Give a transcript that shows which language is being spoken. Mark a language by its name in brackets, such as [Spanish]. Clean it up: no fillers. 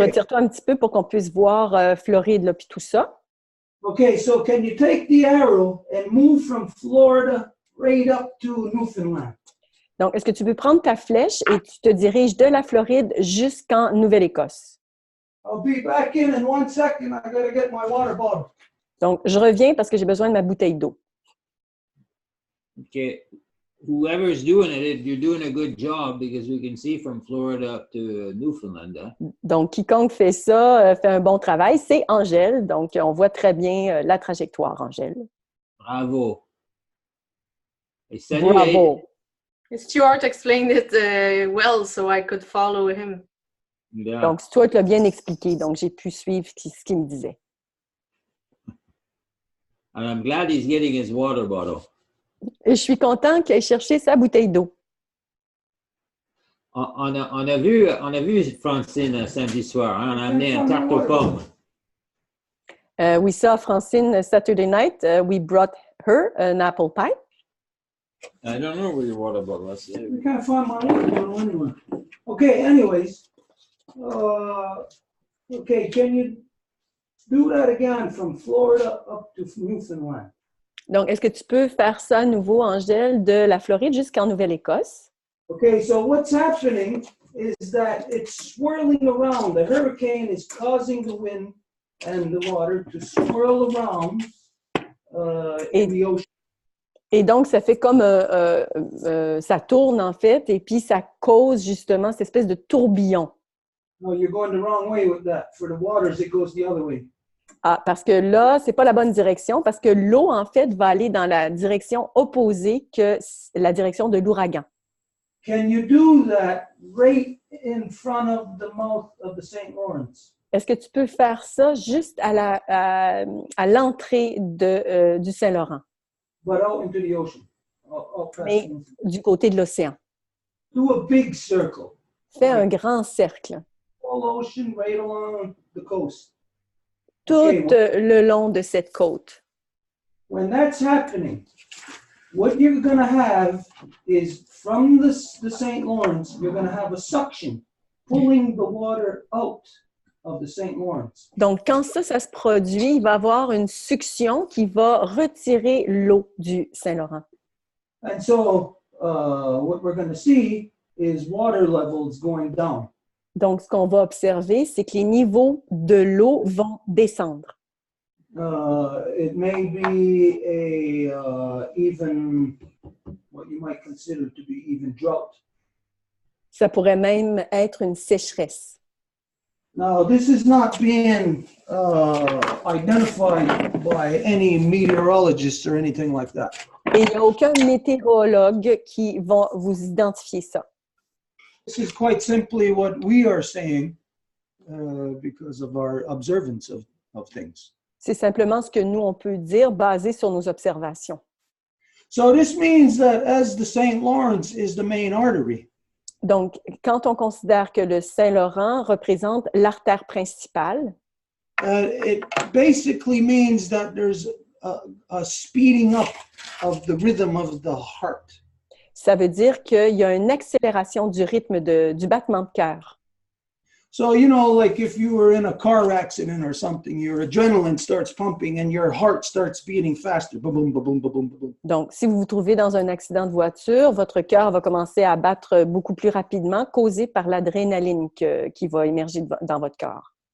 [French] retire-toi un petit peu pour qu'on puisse voir Floride là, puis tout ça. [English] Okay, so can you take the arrow and move from Florida right up to Newfoundland? [French] Donc, est-ce que tu peux prendre ta flèche et tu te diriges de la Floride jusqu'en Nouvelle-Écosse? [English] I'll be back in 1 second. I gotta get my water bottle. [French] Donc, je reviens parce que j'ai besoin de ma bouteille d'eau. [English] Okay. Whoever's doing it, you're doing a good job because we can see from Florida up to Newfoundland. Huh? [French] Donc, quiconque fait ça fait un bon travail. C'est Angèle. Donc, on voit très bien la trajectoire, Angèle. Bravo. Et salut, Bravo. [English] Stuart explained it well, so I could follow him. Yeah. [French] Donc, Stuart l'a bien expliqué. Donc, j'ai pu suivre ce qu'il me disait. [English] And I'm glad he's getting his water bottle. [French] Et je suis content qu'il ait cherché sa bouteille d'eau. On a vu Francine samedi soir. Hein? On a amené un tarte aux pommes. [English] We saw Francine Saturday night. We brought her an apple pie. I don't know where your water bottle is. We can't find my water bottle anywhere. Okay, anyways. Okay, can you do that again from Florida up to Newfoundland? [French] Donc, est-ce que tu peux faire ça à nouveau, Angèle, de la Floride jusqu'en Nouvelle-Écosse? [English] Okay, so what's happening is that it's swirling around. The hurricane is causing the wind and the water to swirl around in the ocean. [French] Et donc, ça fait comme ça tourne en fait, et puis ça cause justement cette espèce de tourbillon. [English] No, you're going the wrong way with that. For the waters, it goes the other way. [French] Ah, parce que là, c'est pas la bonne direction, parce que l'eau, en fait, va aller dans la direction opposée que la direction de l'ouragan. [English] Can you do that right in front of the mouth of the St. Lawrence? [French] Est-ce que tu peux faire ça juste à l'entrée du Saint-Laurent, [English] But out into the ocean. Out past [French] mais [English] the ocean. [French] du côté de l'océan? [English] Do a big circle. [French] Fais un grand cercle, [English] Whole ocean right along the coast. [French] tout [English] Okay, [French] le long de cette côte. [English] when that's happening, what you're going to have is from the St. Lawrence, you're going to have a suction pulling the water out of the St. Lawrence. [French] Donc, quand ça se produit, il va y avoir une succion qui va retirer l'eau du Saint-Laurent. [English] And so what we're going to see is water levels going down. [French] Donc, ce qu'on va observer, c'est que les niveaux de l'eau vont descendre. [English] It may be even what you might consider to be even drought. [French] Ça pourrait même être une sécheresse. [English] Now, this is not being identified by any meteorologist or anything like that. [French] Et il n'y a aucun météorologue qui va vous identifier ça. [English] This is quite simply what we are saying because of our observance of things. [French] C'est simplement ce que nous, on peut dire basé sur nos observations. [English] So this means that as the St. Lawrence is the main artery, [French] Donc, quand on considère que le Saint-Laurent représente l'artère principale, [English] it basically means that there's a speeding up of the rhythm of the heart. [French] ça veut dire qu'il y a une accélération du rythme du battement de cœur. [English] So, you know, like if you were in a car accident or something, your adrenaline starts pumping and your heart starts beating faster. Boom, boom, boom, boom, boom, boom. [French] Donc, si vous vous trouvez dans un accident de voiture, votre cœur va commencer à battre beaucoup plus rapidement, causé par l'adrénaline qui va émerger dans votre corps.